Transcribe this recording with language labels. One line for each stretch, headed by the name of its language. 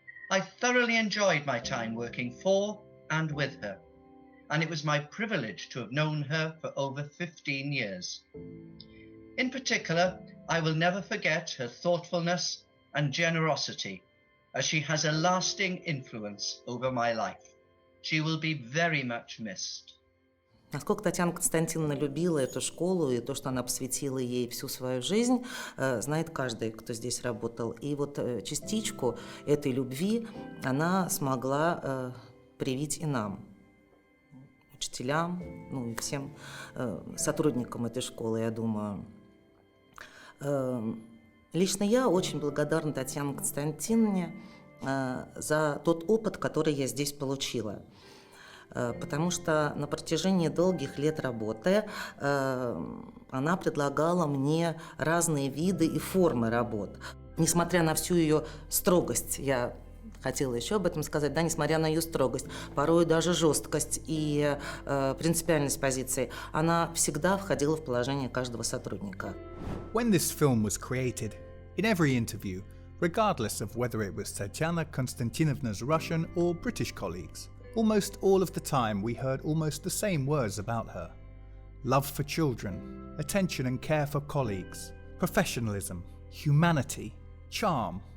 English: I thoroughly enjoyed my time working for and with her, and it was my privilege to have known her for over 15 years. In particular, I will never forget her thoughtfulness and generosity, as she has a lasting influence over my life. She will be very much missed.
Russian: Насколько Татьяна Константиновна любила эту школу и то, что она посвятила ей всю свою жизнь, знает каждый, кто здесь работал. И вот частичку этой любви она смогла привить и нам, учителям, ну и всем сотрудникам этой школы, я думаю. Лично я очень благодарна Татьяне Константиновне за тот опыт, который я здесь получила. Потому что на протяжении долгих лет работы она предлагала мне разные виды и формы работ. Несмотря на всю ее строгость, я хотела еще об этом сказать, да, несмотря на ее строгость, порой даже жесткость и принципиальность позиции, она всегда входила в положение каждого сотрудника.
English: When this film was created, in every interview, regardless of whether it was Tatyana Konstantinovna's Russian or British colleagues, almost all of the time we heard almost the same words about her. Love for children, attention and care for colleagues, professionalism, humanity, charm.